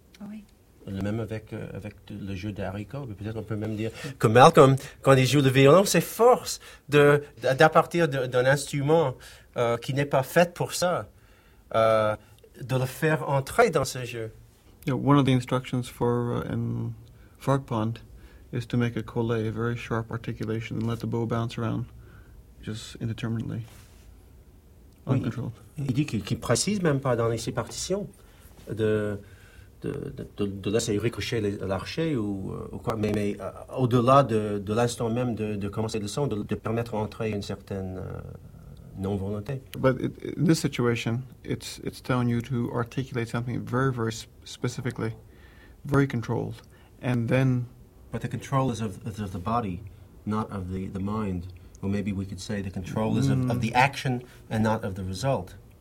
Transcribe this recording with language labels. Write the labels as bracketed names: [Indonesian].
[French] Oui. Le même avec le jeu d'haricots. Peut-être on peut même dire que Malcolm, quand il joue le violon, s'efforce d'à partir d'un instrument qui n'est pas fait pour ça, de le faire entrer dans ce jeu. [English] Yeah, one of the instructions for in Frog Pond is to make a collet, a very sharp articulation, and let the bow bounce around just indeterminately, uncontrolled. [French] Oui. Il dit qu'il ne précise même pas dans ses partitions de laisser ricocher l'archer ou quoi, mais au-delà de l'instant même de commencer le son, de permettre d'entrer une certaine non-volonté. [English] But in this situation, it's telling you to articulate something very, very specifically, very controlled, and then... But the control is of the body, not of the mind. Or maybe we could say the control is of the action and not of the result.